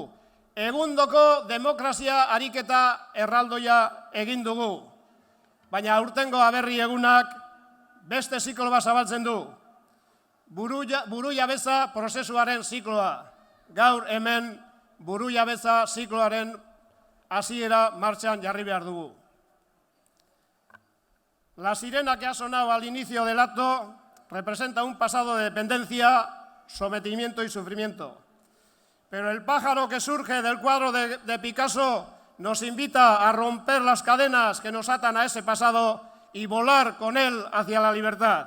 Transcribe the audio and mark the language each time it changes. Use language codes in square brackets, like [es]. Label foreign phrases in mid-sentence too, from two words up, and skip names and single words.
[eu] Egundoko demokrazia ariketa erraldoia egin dugu. Baina aurtengo Aberri egunak beste ziklo bat zabaltzen du. Burujabetza prozesuaren zikloa. Gaur hemen burujabetza zikloaren hasiera martxan jarri behar dugu. [es] La sirena que ha sonado al inicio del acto representa un pasado de dependencia, sometimiento y sufrimiento. Pero el pájaro que surge del cuadro de Picasso nos invita a romper las cadenas que nos atan a ese pasado y volar con él hacia la libertad.